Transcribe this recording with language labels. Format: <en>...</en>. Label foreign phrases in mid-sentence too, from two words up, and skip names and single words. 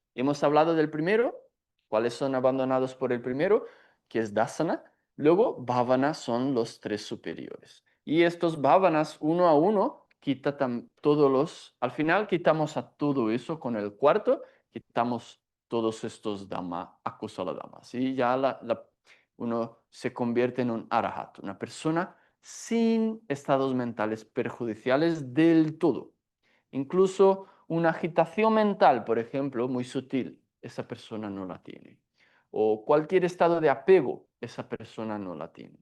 <es>Hemos hablado del primero, cuáles son abandonados por el primero, que es dasana. Luego, bhavana son los 3 superiores. Y estos bhavanas, uno a uno, al final quitamos a todo eso con el cuarto, quitamos todos estos dhamma,</es> <pi>akusala dhammas.</pi> <es>Y ya uno se convierte en un arahat, una persona sin estados mentales perjudiciales del todo. Incluso una agitación mental, por ejemplo, muy sutil, esa persona no la tiene. O cualquier estado de apego, esa persona no la tiene.</es>